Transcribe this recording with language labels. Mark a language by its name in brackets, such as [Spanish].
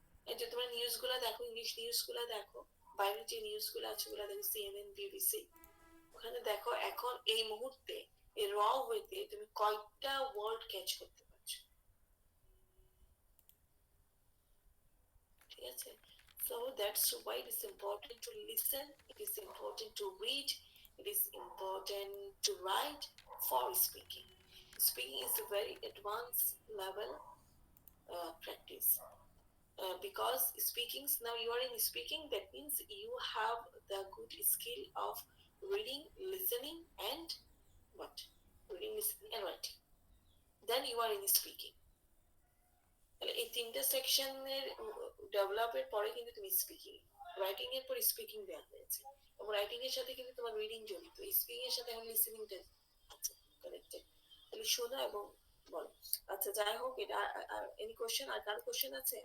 [Bangla] এই যে তোমরা নিউজ গুলা দেখো, ইংলিশ নিউজ গুলা দেখো, বাইরের যে নিউজ গুলো আছে ওগুলা দেখো, সিএনএন, বিবিসি, ওখানে দেখো এখন এই মুহূর্তে এই র ওয়েতে তুমি কয়টা ওয়ার্ড ক্যাচ করতে পারছো, ঠিক আছে? [English] So that's why it is important to listen, it is important to read, it is important to write for speaking. Speaking is a very advanced level practice. Because speaking, now you are in speaking, that means you have the good skill of reading, listening, and what? Reading, listening, and writing. Then you are in speaking. [Bangla] তাহলে এই তিনটা সেকশনের ডেভেলপের পরে কিন্তু তুমি speaking, writing এর পর speaking দেওয়া হয়েছে, এবং রাইটিং এর সাথে কিন্তু তোমার রিডিং জড়িত, স্পিকিং এর সাথে এখন লিসেনিংটা আছে কানেক্টেড। তাহলে শোনো এবং বলো। আচ্ছা যাই হোক, এটা এনি কোশ্চেন, আর কার কোশ্চেন আছে?